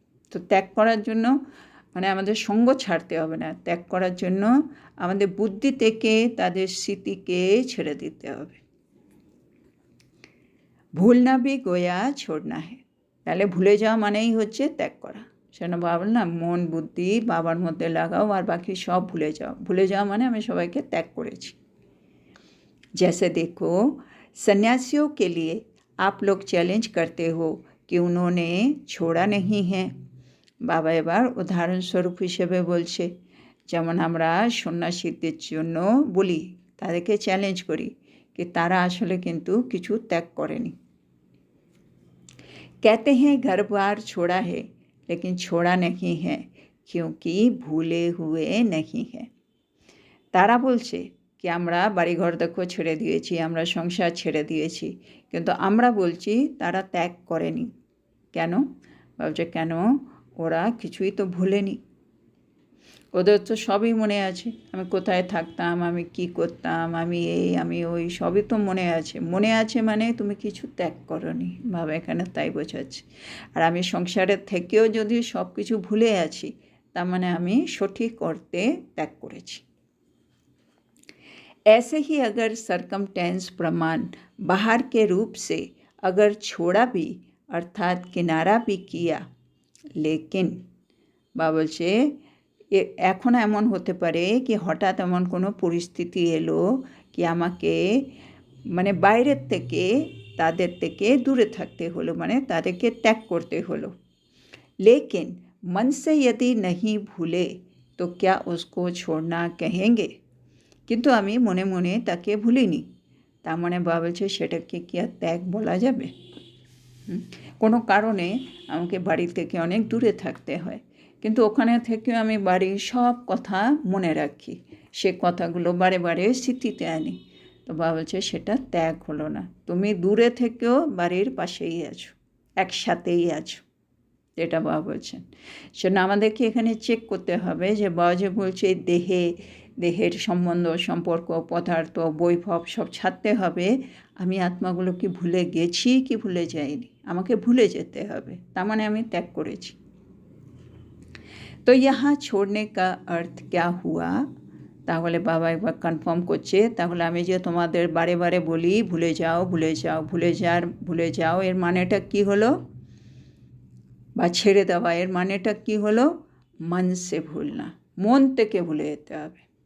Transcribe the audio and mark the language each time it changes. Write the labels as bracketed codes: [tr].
[bn] তো ত্যাগ করার জন্য মানে আমাদের সঙ্গ ছাড়তে হবে না, ত্যাগ করার জন্য আমাদের বুদ্ধি থেকে তাদের স্মৃতিকে ছেড়ে দিতে হবে। [hi] ভুলনা ভি গোয়া ছোড়না হে, [bn] তাহলে ভুলে যাওয়া মানেই হচ্ছে ত্যাগ করা। সেটা বাবা না মন বুদ্ধি বাবার মধ্যে লাগাও আর বাকি সব ভুলে যাও। ভুলে যাওয়া মানে আমি সবাইকে ত্যাগ করেছি। [hi] जैसे देखो सन्यासियों के लिए आप लोग चैलेंज करते हो कि उन्होंने छोड़ा नहीं है। [bn] বাবা এবার উদাহরণস্বরূপ হিসেবে বলছে, যেমন আমরা সন্ন্যাসীদের জন্য বলি, তাদেরকে চ্যালেঞ্জ করি कि तारा आशले किन्तु किछु त्याग करेनी। [hi] कहते हैं घर बार छोड़ा है लेकिन छोड़ा नहीं है क्योंकि भूले हुए नहीं है। [bn] तारा बोलছে कि আমরা বাড়িঘর দেখো ছেড়ে দিয়েছি, আমরা সংসার ছেড়ে দিয়েছি, কিন্তু আমরা বলছি তারা ত্যাগ করেনি। কেন? ভাবছে কেন? ওরা কিছুই তো ভুলেনি, ওদের তো সবই মনে আছে, আমি কোথায় থাকতাম, আমি কি করতাম, আমি এই আমি ওই সবই তো মনে আছে। মনে আছে মানে তুমি কিছু ত্যাগ করনি, বাবা এখানে তাই বোঝাচ্ছে। আর আমি সংসারের থেকেও যদি সব কিছু ভুলে আছি তার মানে আমি সঠিক অর্থে ত্যাগ করেছি। [hi] ऐसे ही अगर सरकमटेंस प्रमाण बाहर के रूप से अगर छोड़ा भी अर्थात किनारा भी किया, लेकिन बाबा বলছে [bn] এখন এমন হতে পারে কি হঠাৎ এমন কোনো পরিস্থিতি এলো কি আমাকে মানে বাইরের থেকে তাদের থেকে দূরে থাকতে হলো, মানে তাদেরকে ত্যাগ করতে হলো। [hi] लेकिन मन से यदि नहीं भूले तो क्या उसको छोड़ना कहेंगे? [bn] কিন্তু আমি মনে মনে তাকে ভুলিনি, তার মানে বাবা বলছে সেটাকে কি আর ত্যাগ বলা যাবে? কোনো কারণে আমাকে বাড়ি থেকে অনেক দূরে থাকতে হয়, কিন্তু ওখানে থেকেও আমি বাড়ির সব কথা মনে রাখি, সে কথাগুলো বারে বারে স্মৃতিতে আনি। তো বাবা বলছে সেটা ত্যাগ হলো না, তুমি দূরে থেকেও বাড়ির পাশেই আছো, একসাথেই আছো, এটা বাবা বলছেন। সেজন্য আমাদেরকে এখানে চেক করতে হবে যে বাবা যে বলছে দেহের সম্বন্ধ, সম্পর্ক, পদার্থ, বৈভব সব ছাড়তে হবে, আমি আত্মাগুলো কি ভুলে গেছি কি ভুলে যাইনি? আমাকে ভুলে যেতে হবে, তার মানে আমি ত্যাগ করেছি। [hi] তো यहाँ छोड़ने का अर्थ क्या हुआ? [bn] তাহলে বাবা একবার কনফার্ম করছে, তাহলে আমি যে তোমাদের বারে বারে বলি ভুলে যাও ভুলে যাও ভুলে যাও, এর মানেটা কি হলো? বা ছেড়ে দেওয়া, এর মানেটা কি হলো? [hi] মন সে ভুলনা, [bn] মন থেকে ভুলে যেতে হবে।